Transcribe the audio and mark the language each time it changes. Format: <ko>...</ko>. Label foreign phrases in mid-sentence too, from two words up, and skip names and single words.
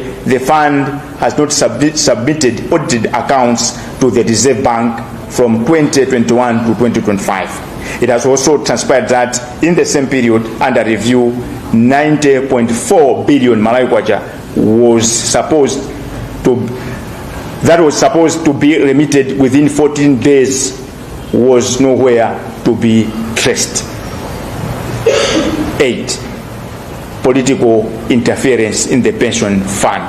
<en>The fund has not submitted audited accounts to the Reserve Bank from 2021 to 2025. It has also transpired that in the same period under review, 90.4 billion Malawi kwacha was supposed to be remitted within 14 days was nowhere to be traced. 8. Political interference in the pension fund.</en>